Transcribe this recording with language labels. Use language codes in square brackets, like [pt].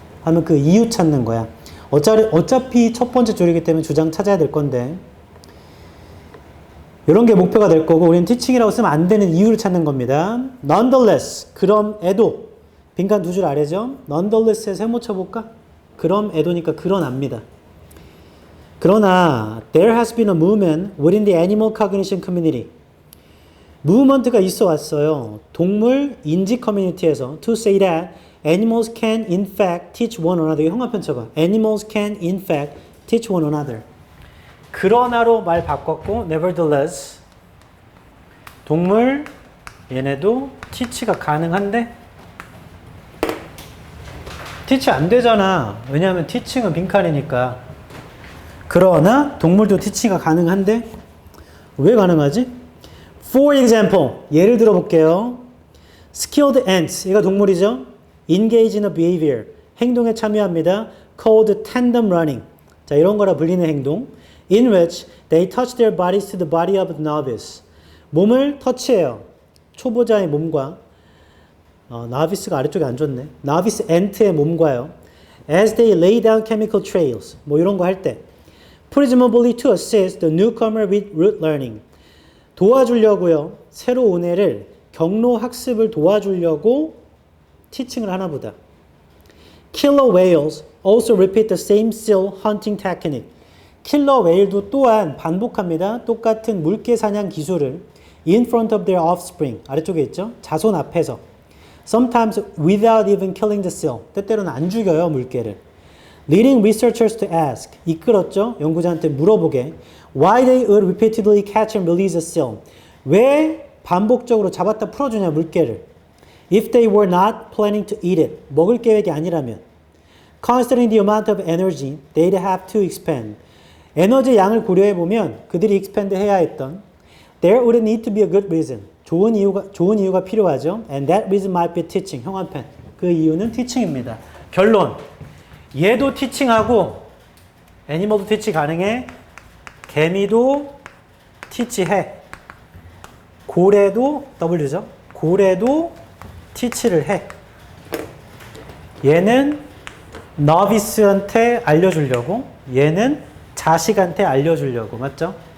[ko] 하면 그 이유 찾는 거야. 어차피 첫 번째 줄이기 때문에 주장 찾아야 될 건데 이런 게 목표가 될 거고 우리는 teaching이라고 쓰면 안 되는 이유를 찾는 겁니다. Nonetheless, 그럼에도 빈칸 두 줄 아래죠. Nonetheless에 세모 쳐볼까? 그럼에도니까 그러납니다. [en] 그러나 there has been a movement within the animal cognition community. [ko] 무브먼트가 있어 왔어요. 동물 인지 커뮤니티에서 [en] to say that animals can in fact teach one another. [ko] 이 형아편 쳐봐. [en] Animals can in fact teach one another. [ko] 그러나로 말 바꿨고 nevertheless 동물 얘네도 teach가 가능한데 teach 안 되잖아. 왜냐하면 teaching은 빈칸이니까. 그러나 동물도 teach가 가능한데 왜 가능하지? [en] For example, [ko] 예를 들어 볼게요. [en] Skilled ants, [ko] 얘가 동물이죠. [en] Engage in a behavior, [ko] 행동에 참여합니다. [en] Called tandem running, [ko] 자 이런 거라 불리는 행동. [en] In which they touch their bodies to the body of the novice. [ko] 몸을 터치해요. 초보자의 몸과 novice가 아래쪽에 안 좋네. novice ant의 몸과요. [en] As they lay down chemical trails, [ko] 뭐 이런 거 할 때. [en] Presumably to assist the newcomer with root learning. [ko] 도와주려고요. 새로 온 애를 경로 학습을 도와주려고 티칭을 하나 보다. [en] Killer whales also repeat the same seal hunting technique. [ko] 킬러 웨일도 또한 반복합니다. 똑같은 물개 사냥 기술을 [en] in front of their offspring. [ko] 아래쪽에 있죠. 자손 앞에서. [en] Sometimes without even killing the seal. [ko] 때때로는 안 죽여요, 물개를. [en] Leading researchers to ask. [ko] 이끌었죠. 연구자한테 물어보게. [en] Why they would repeatedly catch and release a seal. [ko] 왜 반복적으로 잡았다 풀어주냐, 물개를. [en] If they were not planning to eat it. [ko] 먹을 계획이 아니라면. [en] Considering the amount of energy they'd have to expend. [ko] 에너지 양을 고려해보면 그들이 [en] expend 해야 했던 There would need to be a good reason. [ko] 좋은 이유가 필요하죠. [en] And that reason might be teaching. [ko] 형한편. 그 이유는 teaching입니다. 결론. 얘도 teaching하고 애니멀도 teach 가능해. 개미도 teach해. 고래도 W죠. 고래도 teach를 해. 얘는 novice한테 알려주려고, 얘는 자식한테 알려주려고. 맞죠?